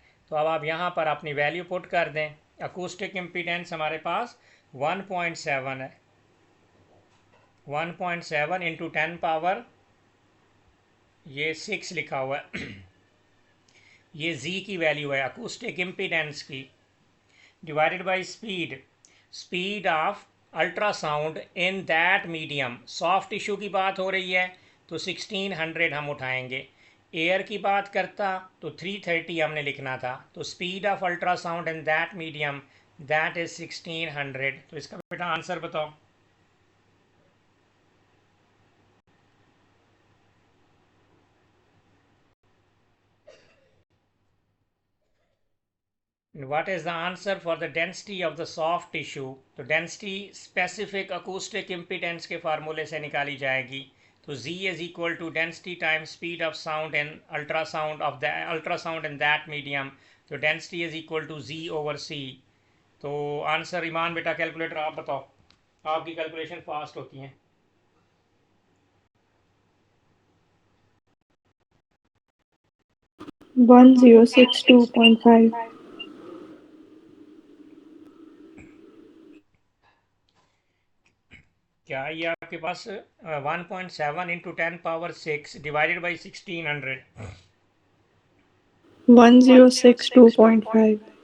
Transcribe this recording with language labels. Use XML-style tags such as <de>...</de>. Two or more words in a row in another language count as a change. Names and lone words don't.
<hi>तो अब आप यहाँ पर अपनी वैल्यू पुट कर दें।</hi> <en>acoustic impedance</en> <hi>हमारे पास 1.7 है, 1.7 इंटू 10 ये 6 लिखा हुआ है ये Z की वैल्यू है</hi> <en>acoustic impedance</en> <hi>की,</hi> <en>divided by speed, speed of ultrasound in that medium. soft tissue</en> <hi>की बात हो रही है तो 1600 हम उठाएंगे, एयर की बात करता तो 330 हमने लिखना था। तो</hi> <en>speed of ultrasound in that medium that is 1600.</en> <hi>तो इसका बेटा आंसर बताओ।</hi> <en>What is the answer for the density of the soft tissue?</en> <hi>तो डेंसिटी</hi> <en>specific acoustic impedance</en> <hi>के फार्मूले से निकाली जाएगी।</hi> <en>to Z is equal to density time speed of sound in ultrasound in that medium.</en> <hi>तो</hi> <en>density is equal to Z over C.</en> <hi>तो आंसर ईमान बेटा कैलकुलेटर आप बताओ, आपकी कैलकुलेशन फास्ट होती हैं।</hi> <en>One zero six two point five.</en> <hi>क्या ये आपके पास 1.7 इंटू 10⁻6</hi> <en>divided by 1600,</en> <hi>1062.5.</hi>